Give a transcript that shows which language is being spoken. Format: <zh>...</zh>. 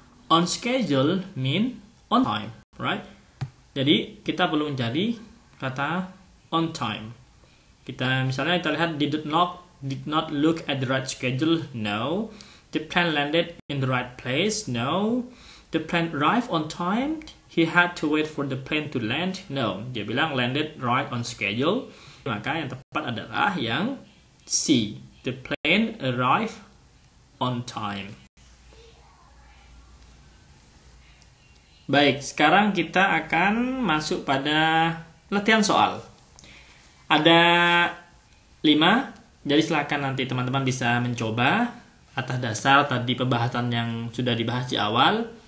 <en>On schedule mean on time, right?</en> <id>Jadi kita perlu mencari kata</id> <en>on time.</en> <id>Misalnya kita lihat</id> <en>did not look at the right schedule. No. The plane landed in the right place. No. The plane arrived on time. He had to wait for the plane to land. No.</en> <id>Dia bilang</id> <en>landed right on schedule.</en> <id>Maka yang tepat adalah yang C.</id> <en>The plane arrived on time.</en> <id>Baik, sekarang kita akan masuk pada latihan soal. Ada 5, jadi silakan nanti teman-teman bisa mencoba atas dasar tadi pembahasan yang sudah dibahas di awal.</id>